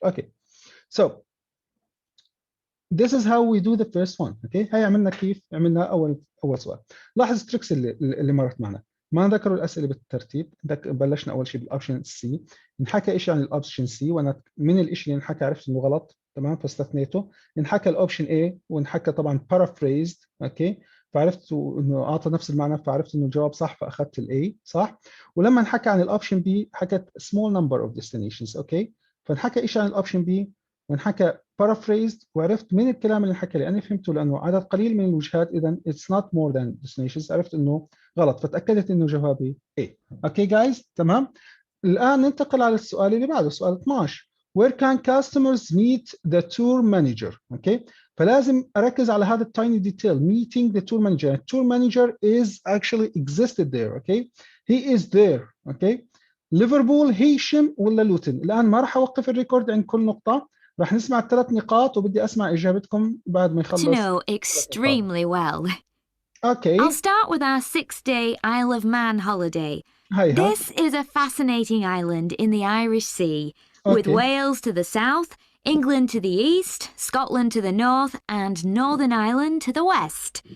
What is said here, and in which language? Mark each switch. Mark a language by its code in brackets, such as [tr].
[en] Okay, so this is how we do the first one. [ar] Okay, هاي عملنا كيف عملنا أول سؤال. لاحظ التريكس اللي مرت معنا. ما ذكروا الأسئلة بالترتيب. بلشنا أول شيء بالأوبشن سي. نحكى إيش عن الأوبشن سي، وأنا من الإشي اللي نحكى عرفت إنه غلط، تمام، فاستثنيته. نحكى الأوبشن A ونحكى طبعا paraphrased، أوكي، فعرفت إنه أعطى نفس المعنى، فعرفت إنه الجواب صح فأخذت الA صح. ولما نحكى عن الأوبشن B حكت [en] small number of destinations، [ar] أوكي، فنحكى إيش عن الأوبشن B ونحكى paraphrased، وعرفت من الكلام اللي حكى لي أنا فهمته لأنه عدد قليل من الوجهات، إذا [en] it's not more than destinations، [ar] عرفت إنه غلط فتأكدت إنه جوابي A. أوكي جايز، تمام. الآن ننتقل على السؤال اللي بعده، سؤال 12. [en] Where can customers meet the tour manager? [ar] أوكي، فلازم اركز على هذا التايني ديتيل. [en] meeting the tour manager. tour manager is actually existed there. Okay, he is there. [ar] Okay, ليفربول هيشم ولا لوتن؟ الان ما راح اوقف الريكورد عند كل نقطه، راح نسمع الثلاث نقاط وبدي اسمع اجابتكم بعد ما يخلص. [en] To know extremely well. Okay. I'll start with our 6-day Isle of Man holiday. This is a fascinating island in the Irish Sea, with Wales to the south, England to the east, Scotland to the north, and Northern Ireland to the west.